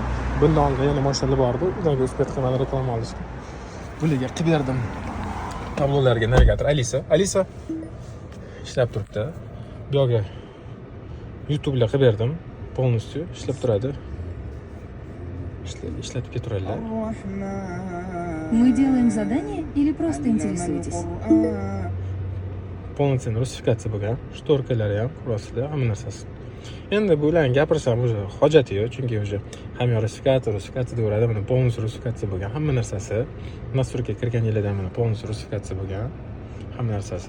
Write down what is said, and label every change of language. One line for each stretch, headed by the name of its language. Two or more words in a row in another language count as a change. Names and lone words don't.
Uzbek: Bundan oldin yana mashinalar bor edi. Ularga uspet qilmadi reklama olishga. Bularga qilib berdim. Tablolarga navigator Alisa ishlab turibdi. Bu yerga YouTube ga qilib berdim. Полностью ishlab turadi. Ishlatib ketaveradilar.
Russian: Мы делаем задание или просто интересуетесь?
Uzbek: Полноценный rusifikatsiya bo'lgan. Shtorkalari ham, kurosida, hamma narsasi. Endi bu bilan gapirsam o'zi hojati yo'q, chunki o'zi hamma rusifikatsiya deyaveradi. Mana полностью rusifikatsiya bo'lgan, hamma narsasi. Nasturga kirgan yildan mana полностью rusifikatsiya bo'lgan, hamma narsasi.